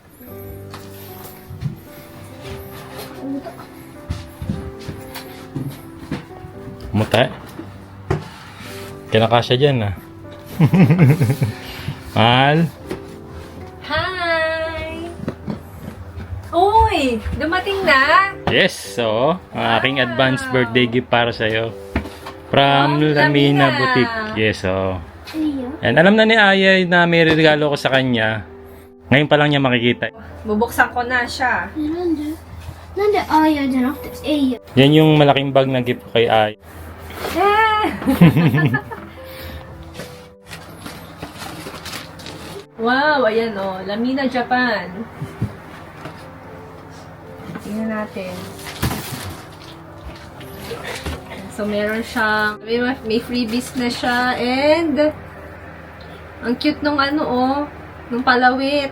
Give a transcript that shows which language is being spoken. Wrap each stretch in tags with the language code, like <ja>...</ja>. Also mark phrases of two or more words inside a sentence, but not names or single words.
<tl>Muta. Kinakasya dyan, Mahal. Hi! Uy! Dumating na?</tl> <en>Yes, so,</en> <tl>ang aking</tl> <en>advance birthday gift</en> <tl>para sa'yo.</tl> <en>From Lamina Boutique. Yes, so.</en> <tl>And alam na ni Aya na may regalo ko sa kanya. Ngayon pa lang niya makikita. Bubuksan ko na siya.</tl> <ja>なんであーやじゃなくてえいや</ja> <tl>Yan yung malaking bag na gift ko kay Aya. Wow! Ayan o. Lamina, Japan. Tingnan natin. So, meron siyang, may freebies na siya, and ang cute nung nung palawit.</tl>